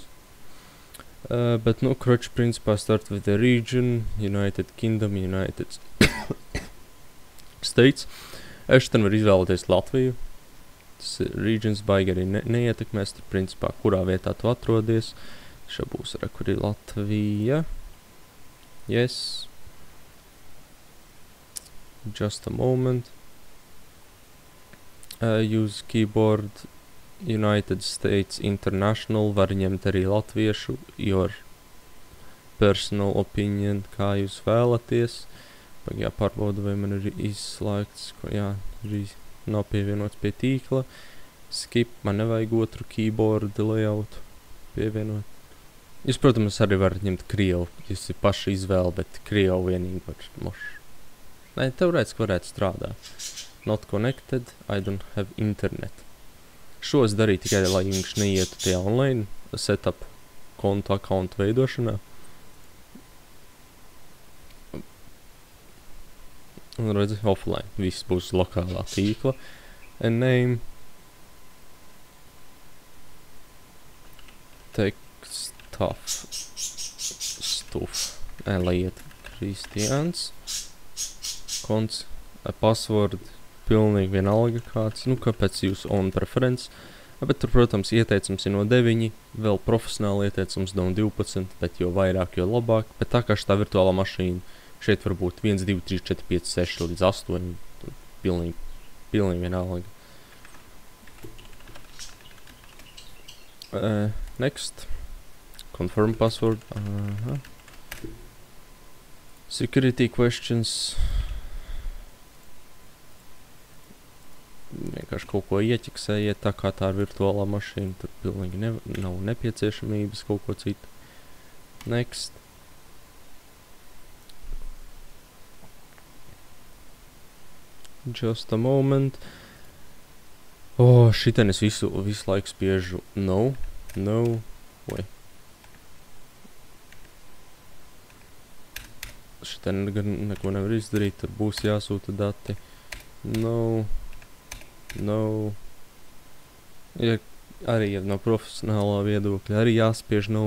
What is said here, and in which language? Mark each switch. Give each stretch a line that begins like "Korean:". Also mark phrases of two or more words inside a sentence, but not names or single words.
Latvian: Bet, kroči, principā
English: start with the region, United Kingdom, United States.
Latvian: Šitam var izvēlēties Latviju. Tas regions baigi arī neietekmēs, tur principā, kurā vietā tu atrodies. Šā būs arī, kur ir Latvija.
English: Yes. Just a moment. Use keyboard United States International,
Latvian: var ņemt arī latviešu,
English: your personal opinion,
Latvian: kā jūs vēlaties. Jāpārbauda, vai man ir izslēgts, jā, arī nav pievienots pie tīkla. Skip, man nevajag otru
English: keyboard layout
Latvian: pievienot. Jūs, protams, arī varat ņemt Krievu, jūs ir paša izvēle, bet Krievu vienīgi var mošu. Nē, teorētiski varētu strādāt.
English: Not connected, I don't have internet.
Latvian: Šo es darīju tikai, lai viņš neietu tie
English: online setup
Latvian: kontu accountu veidošanā. Un redzi, offline. Viss būs lokālā tīkla.
English: And name. Text stuff.
Latvian: Lai iet Kristians. Konts. Password. Pilnīgi vienalga kāds. Nu, kāpēc jūs
English: own preference.
Latvian: Bet tur, protams, ieteicums ir no 9. Vēl profesionāli ieteicums no 12. Bet jo vairāk, jo labāk. Bet tā kā šitā virtuālā mašīna. Šeit var būt 1, 2, 3, 4, 5, 6 līdz 8. Pilnīgi vienalga.
English: Next. Confirm password. Security questions.
Latvian: Vienkārši kaut ko ieķiksējiet, tā kā tā ir virtuālā mašīna. Tur pilnīgi nav nepieciešamības kaut ko citu.
English: Next. Just a moment.
Latvian: Šiten es visu laiku spiežu no. Vai. Šiten neko nevar izdarīt, tur būs jāsūta dati.
English: No.
Latvian: Ja arī no profesionālā viedokļa arī jāspiež no.